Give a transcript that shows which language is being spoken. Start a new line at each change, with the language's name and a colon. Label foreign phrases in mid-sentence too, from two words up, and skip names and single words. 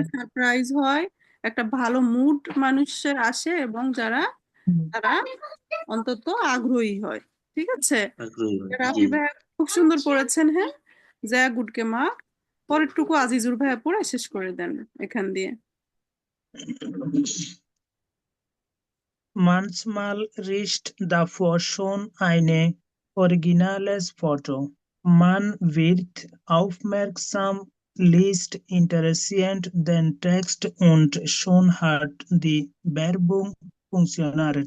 Bangla: সারপ্রাইজ হয়, একটা ভালো মুড মানুষের আসে, এবং তারা অন্তত আগ্রহী হয়। ঠিক আছে, আগ্রহী হয়। রাফি জি ভাইয়া খুব সুন্দর পড়েছেন। হ্যাঁ, যা গুডকে মার্ক। পরেরটুকু আজিজুর ভাইয়া পড়ে শেষ করে দেন এখান দিয়ে।
German: Manchmal riecht davor schon eine originales Foto. Man wird aufmerksam, liest interessiert den Text und schon hat die Werbung funktioniert.